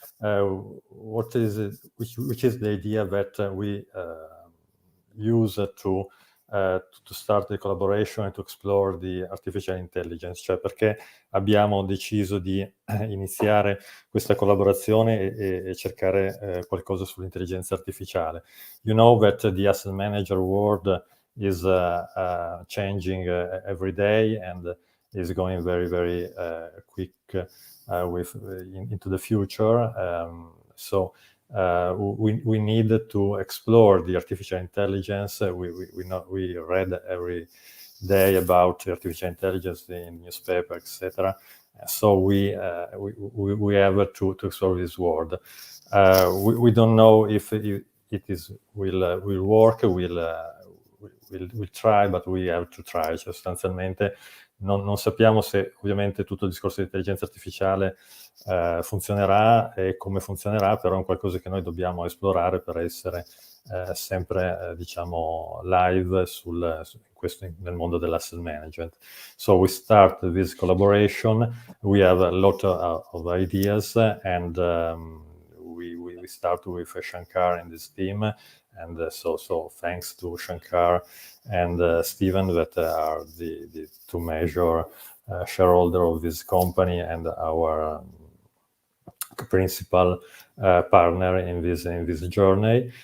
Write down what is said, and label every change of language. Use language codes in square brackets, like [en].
[en] What is it, which is the idea that we use to start the collaboration and to explore the artificial intelligence, [it] cioè perché abbiamo deciso di iniziare questa collaborazione e cercare qualcosa sull'intelligenza artificiale. [en] You know that the asset manager world is changing every day and is going very, very quick into the future. So we need to explore the artificial intelligence. We read every day about artificial intelligence in newspaper, etc. So we have to explore this world. We don't know if it will work. We'll try, but we have to try. [it] Cioè, sostanzialmente non sappiamo se ovviamente tutto il discorso di intelligenza artificiale funzionerà e come funzionerà, però è un qualcosa che noi dobbiamo esplorare per essere sempre diciamo live nel mondo dell'asset management. [en] So we start this collaboration. We have a lot of ideas, and we start with Shankar and his team, and so thanks to Shankar and Steven, that are the two major shareholder of this company and our principal partner in this journey.